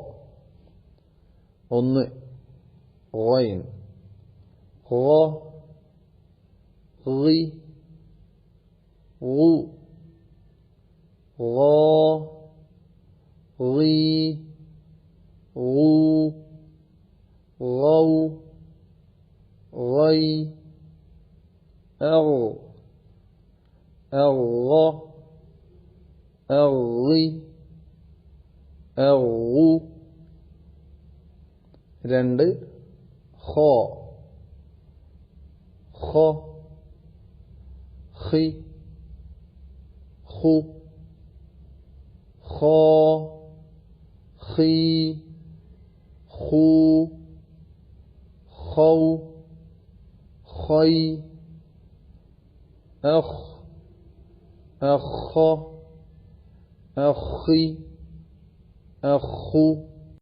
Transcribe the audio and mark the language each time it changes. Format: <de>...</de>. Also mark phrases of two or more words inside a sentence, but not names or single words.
<ar>1 غين خ غي غو غ غي غو غو غي أغ أغ أغي أغو. 2 خ خ خي خو خا خي خو خو خي أخ أخ أخي أخو</ar>